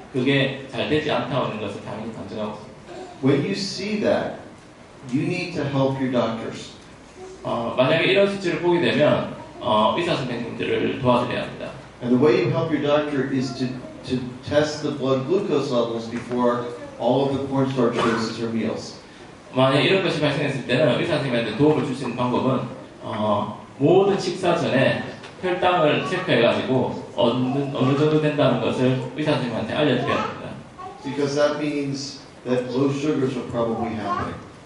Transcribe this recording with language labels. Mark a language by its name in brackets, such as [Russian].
[Korean] 그게 잘 되지 않다는 것을 당연히 감정하고 있습니다. [English] When you see that, you need to help your doctors. [Korean] 만약에 이런 수치를 보게 되면 의사 선생님들을 도와드려야 합니다. [English] And the way you help your doctor is to test the blood glucose levels before all of the cornstarch doses or meals. [Korean] 만약 이런 것이 발생했을 때는 의사 선생님한테 도움을 줄 수 있는 방법은 모든 식사 전에 혈당을 체크해가지고 어느 정도 된다는 것을 의사 선생님한테 알려드려야 합니다. [English] Because that means that low sugars are probably happening.